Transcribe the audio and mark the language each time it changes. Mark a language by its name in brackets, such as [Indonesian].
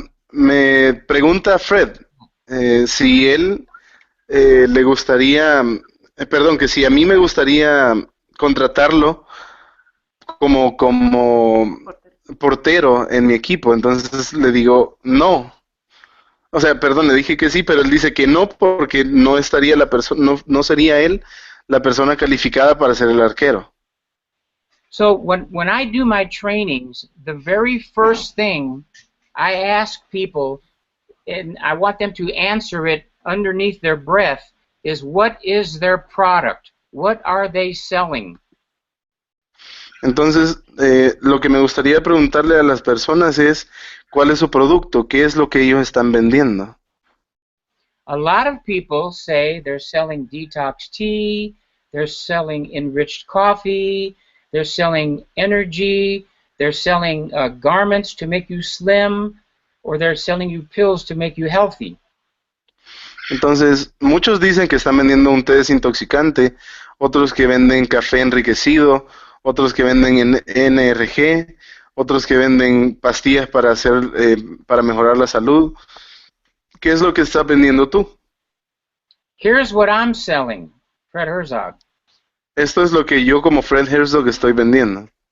[Spanish] Me pregunta Fred si él le gustaría, perdón, que si a mí me gustaría contratarlo como portero en mi equipo. Entonces le digo no. O sea, perdón, le dije que sí, pero él dice que no porque no estaría no sería él la persona calificada para ser el arquero. [English] So when I do my trainings, the very first thing I ask people, and I want them to answer it underneath their breath, is what is their product? What are they selling? [Spanish] Entonces, lo que me gustaría preguntarle a las personas es, ¿cuál es su producto? ¿Qué es lo que ellos están vendiendo? [English] A lot of people say they're selling detox tea, they're selling enriched coffee, they're selling energy, they're selling garments to make you slim, or they're selling you pills to make you healthy. [Spanish] Entonces, muchos dicen que están vendiendo un té desintoxicante, otros que venden café enriquecido, otros que venden NRG, otros que venden pastillas para para mejorar la salud. ¿Qué es lo que estás vendiendo tú? [English] Here's what I'm selling, Fred Herzog. [Spanish] Esto es lo que yo como Fred Herzog estoy vendiendo.